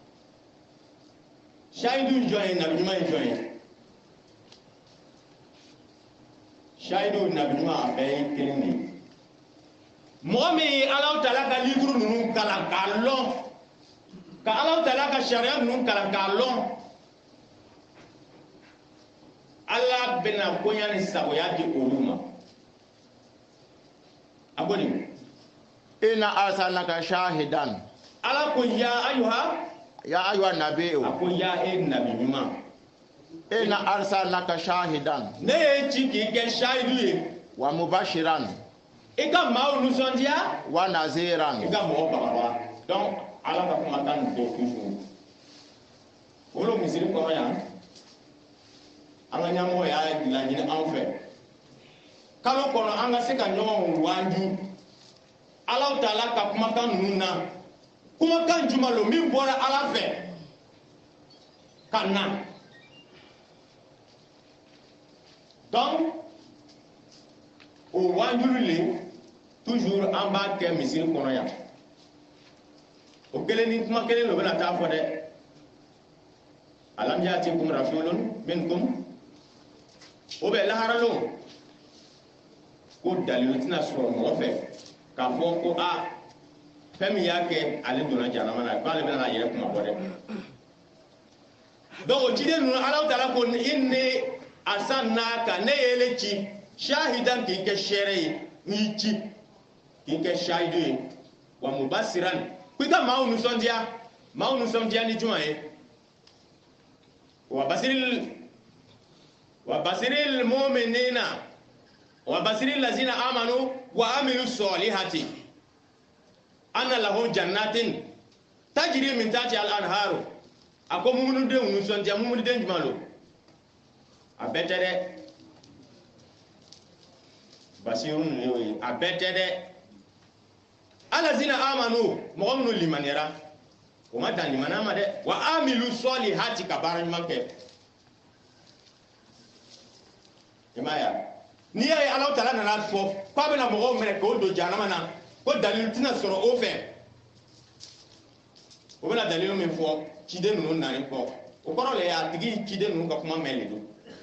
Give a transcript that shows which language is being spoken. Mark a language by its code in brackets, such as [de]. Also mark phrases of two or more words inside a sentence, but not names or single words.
[bm] shahidu jɔn ye nabi ɲuman ye jɔn ye shahidu nabi ɲuman a bɛɛ ye kelen de ye mɔgɔ min ye Alahu Taala ka livre ninnu kalan k'a lɔn ka Alahu Taala ka sariya ninnu kalan k'a lɔn ala bɛna bonya ni sagoya di olu ma a ko nin [ar] إنا أرسلناك شاهدا [bm] ala ko [ar] يا أيها nabiyu [bm] a ko ya e nabi ɲuman [ar] إنا أرسلناك شاهدا [bm] ne ye ci k'i kɛ shahidu ye [ar] ومبشرا [bm] i ka maaw nisɔndiya [ar] ونذيرا [bm] i ka mɔgɔ bagabaga donc ala ka kumakan nin fɔ toujours wolo misiri kɔnɔ yan an ka ɲɛmɔgɔ y'a laɲini anw fɛ kalo kɔnɔ an ka se ka ɲɔgɔn wanju Alahu Taala ka kumakan ninnu na kumakan jumɛn lo min bɔra ala fɛ ka na donc o wanjulu le toujours an b'a kɛ misiri kɔnɔ yan o kelen ni kuma kelen lo bɛna taa fɔ dɛ [ar] ألم يأتكم رسول منكم [bm] o bɛ laharalo ko dalilu tɛna sɔrɔ mɔgɔ fɛ k'a fɔ ko a fɛn min y'a kɛ ale donna jahanama na k'ale bɛna a yɛrɛ kuma bɔ dɛ donc o ciden ninnu Alahu Taala ko [ar] إني أرسلناك [bm] ne y'ele ci shahidan k'i kɛ seere ye n y'i ci k'i kɛ shahidu ye [ar] ومبشرا [bm] ko i ka maaw nisɔndiya ni jumɛn ye [ar] وبشر المؤمنين وبشر الذين آمنوا وعملوا الصالحات أن لهم جنات تجري من تحت الأنهار [bm] ako mumunu den nisɔndiya mumunu den jumɛn lo a bɛɛ tɛ dɛ basirun ne ye a bɛɛ tɛ dɛ [ar] الذين آمنوا [bm] mɔgɔ minnu limaniyara o ma dan limaniya ma dɛ [ar] وعملوا الصالحات [bm] ka baara ɲuman kɛ i m'a ye n'i y'a ye Alahu Taala nana fɔ k'a bɛna mɔgɔw minɛ k'o don jahanama na ko dalilu tɛna sɔrɔ o fɛ o bɛna dalilu min fɔ ciden ninnu nani kɔ o kɔrɔ le a tigi ciden ninnu ka kuma mɛn le don